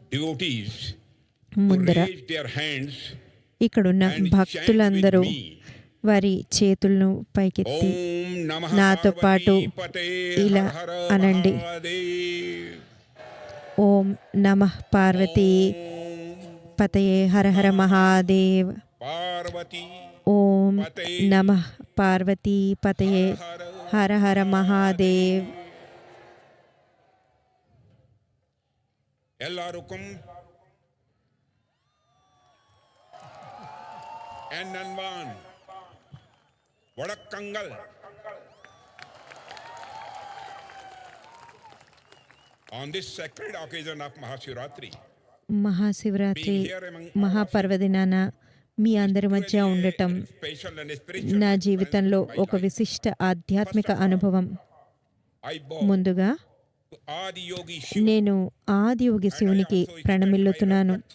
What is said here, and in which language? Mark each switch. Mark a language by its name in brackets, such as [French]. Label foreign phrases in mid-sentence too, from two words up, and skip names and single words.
[Telugu] ముందర ఇక్కడున్న భక్తులందరూ వారి చేతులను పైకెత్తి నాతో పాటు ఇలా అనండి: [Sanskrit] ఓం నమః పార్వతీ పతయే హర హర మహాదేవ్. ఓం నమః పార్వతీ పతయే హర హర మహాదేవ్. [Tamil] எல்லாருக்கும் என் அன்பான வணக்கங்கள். [English] On this sacred occasion of Mahashivratri, [Telugu] మహాశివరాత్రి మహాపర్వదినాన మీ అందరి మధ్య ఉండటం నా జీవితంలో ఒక విశిష్ట ఆధ్యాత్మిక అనుభవం. ముందుగా నేను ఆదియోగి శివునికి ప్రణమిల్లుతున్నాను.